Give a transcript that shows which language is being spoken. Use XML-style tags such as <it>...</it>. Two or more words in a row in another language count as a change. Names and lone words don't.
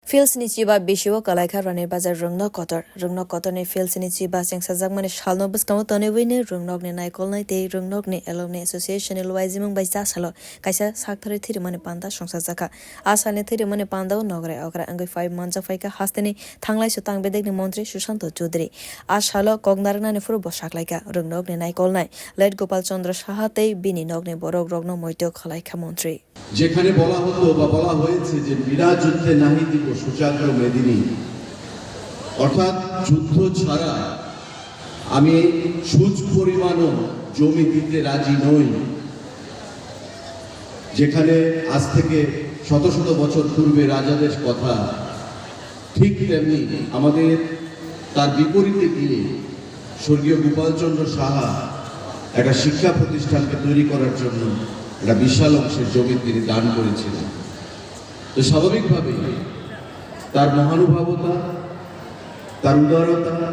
<trp>Filsini chiba bishiwo kalaikha Rairbazar kotor ni filsini chiba chengsa jakmani salo bwskang tonwi ni ni naikol nai tei ni</trp> <en>alumni association</en> <trp>ni logi bai salo kaisa sakthari thirimani panda songsa jakha asalni thirimani panda nograi okra ungwi phai manjak phaika hasteni thanglai sutang bedekni montri Sushanta chowdhury asalo kognaranani furu bosaklaika ni naikol nai let gopal chandra saha tei bini nogni borok rogno moito khalaikha montri</trp> <bn>যেখানে বলা হতো বা বলা হয়েছে যে বিনা যুদ্ধে নাহি দিব সুচাগ্র মেদিনী অর্থাৎ যুদ্ধ ছাড়া আমি সুচ পরিমাণও জমি দিতে রাজি নই যেখানে আজ থেকে শত শত বছর পূর্বে রাজাদের কথা ঠিক তেমনি আমাদের তার বিপরীতে গিয়ে স্বর্গীয় গোপালচন্দ্র সাহা একটা শিক্ষা প্রতিষ্ঠানকে তৈরি করার জন্য একটা বিশাল অংশের জমি তিনি দান করেছিলেন তো স্বাভাবিকভাবে তার মহানুভবতা তার উদারতা</bn>